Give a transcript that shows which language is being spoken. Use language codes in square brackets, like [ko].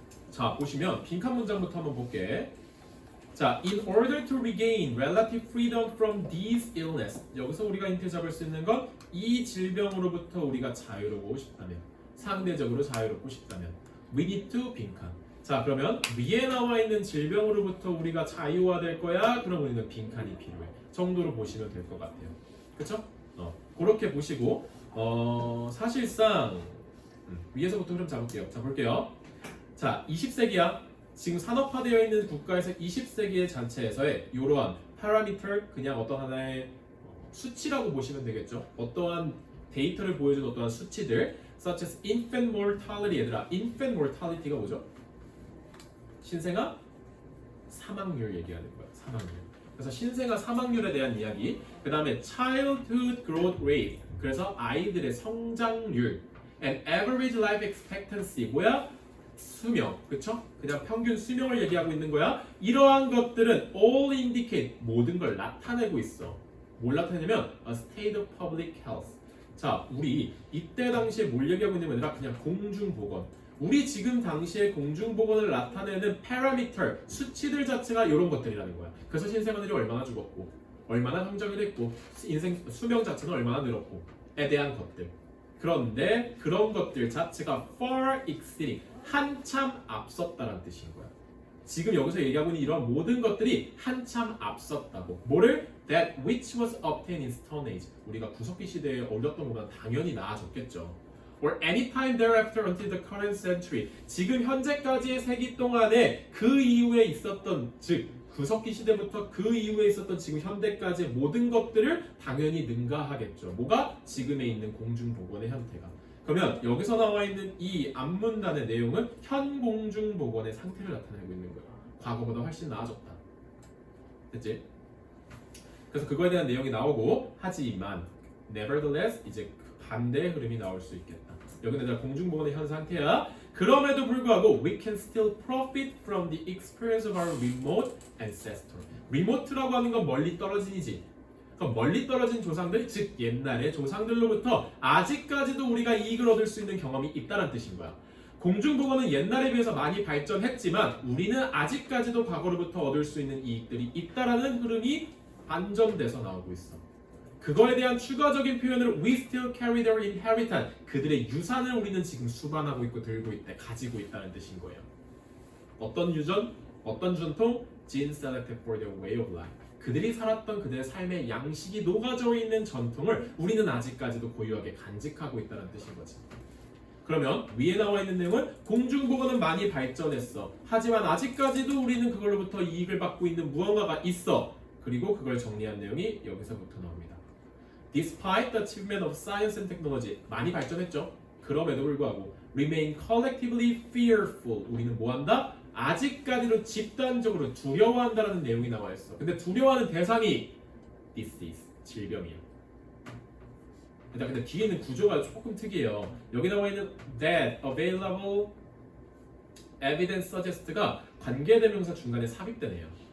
[ko] 자, 보시면 빈칸 문장부터 한번 볼게. [en] 자, in order to regain relative freedom from these illness. [ko] 여기서 우리가 힌트 잡을 수 있는 건 이 질병으로부터 우리가 자유로우고 싶다면, 상대적으로 자유롭고 싶다면, [en] we need to [ko] 빈칸. 자, 그러면 위에 나와 있는 질병으로부터 우리가 자유화될 거야. 그럼 우리는 빈칸이 필요해. 정도로 보시면 될 것 같아요. 그렇죠? 그렇게 보시고 사실상 위에서부터 흐름 잡을게요. 자, 볼게요. 자, 20세기야. 지금 산업화되어 있는 국가에서 20세기의 자체에서의 이러한 파라미터, 그냥 어떤 하나의 수치라고 보시면 되겠죠. 어떠한 데이터를 보여준 어떠한 수치들, [en] such as infant mortality. [ko] 얘들아, infant mortality가 뭐죠? 신생아 사망률 얘기하는 거야. 사망률. 그래서 신생아 사망률에 대한 이야기. 그 다음에 [en] childhood growth rate. [ko] 그래서 아이들의 성장률. [en] and average life expectancy. [ko] 뭐야? 수명, 그쵸? 그냥 평균 수명을 얘기하고 있는 거야. 이러한 것들은 [en] all indicate, [ko] 모든 걸 나타내고 있어. 뭘 나타내냐면 [en] a state of public health. [ko] 자, 우리 이때 당시에 뭘 얘기하고 있는 게 아니라 그냥 공중보건. 우리 지금 당시에 공중보건을 나타내는 parameter, 수치들 자체가 이런 것들이라는 거야. 그래서 신생아들이 얼마나 죽었고, 얼마나 성장이 됐고, 인생 수명 자체는 얼마나 늘었고에 대한 것들. 그런데 그런 것들 자체가 [en] far exceeding, [ko] 한참 앞섰다는 뜻인 거야. 지금 여기서 얘기하고 있는 이런 모든 것들이 한참 앞섰다고. 뭐를? [en] That which was obtained in Stone Age. [ko] 우리가 구석기 시대에 얻었던 것보다 당연히 나아졌겠죠. [en] Or any time thereafter until the current century. [ko] 지금 현재까지의 세기 동안에 그 이후에 있었던, 즉 구석기 시대부터 그 이후에 있었던 지금 현대까지의 모든 것들을 당연히 능가하겠죠. 뭐가? 지금에 있는 공중보건의 형태가. 그러면 여기서 나와 있는 이 앞문단의 내용은 현 공중보건의 상태를 나타내고 있는 거야. 과거보다 훨씬 나아졌다. 됐지? 그래서 그거에 대한 내용이 나오고, 하지만 nevertheless 이제 반대의 흐름이 나올 수 있겠다. 여기는 내가 공중보건의 현 상태야. 그럼에도 불구하고 [en] we can still profit from the experience of our remote ancestor. [ko] remote라고 하는 건 멀리 떨어진이지. 그럼 멀리 떨어진 조상들, 즉 옛날의 조상들로부터 아직까지도 우리가 이익을 얻을 수 있는 경험이 있다는 뜻인 거야. 공중보건은 옛날에 비해서 많이 발전했지만 우리는 아직까지도 과거로부터 얻을 수 있는 이익들이 있다라는 흐름이 반전돼서 나오고 있어. 그거에 대한 추가적인 표현을 [en] we still carry their inheritance. [ko] 그들의 유산을 우리는 지금 수반하고 있고 들고 있다, 가지고 있다는 뜻인 거예요. 어떤 유전, 어떤 전통? [en] Gene selected for their way of life. [ko] 그들이 살았던 그들의 삶의 양식이 녹아져 있는 전통을 우리는 아직까지도 고유하게 간직하고 있다는 뜻인 거지. 그러면 위에 나와 있는 내용은 공중보건은 많이 발전했어. 하지만 아직까지도 우리는 그걸로부터 이익을 받고 있는 무언가가 있어. 그리고 그걸 정리한 내용이 여기서부터 나옵니다. [en] Despite the achievement of science and technology, [ko] 많이 발전했죠. 그럼에도 불구하고 [en] remain collectively fearful. [ko] 우리는 뭐한다? 아직까지도 집단적으로 두려워한다라는 내용이 나와 있어. 근데 두려워하는 대상이 disease, 질병이야. 근데 뒤에 있는 구조가 조금 특이해요. 여기 나와 있는 [en] that available evidence suggest [ko] 가 관계대명사 중간에 삽입되네요.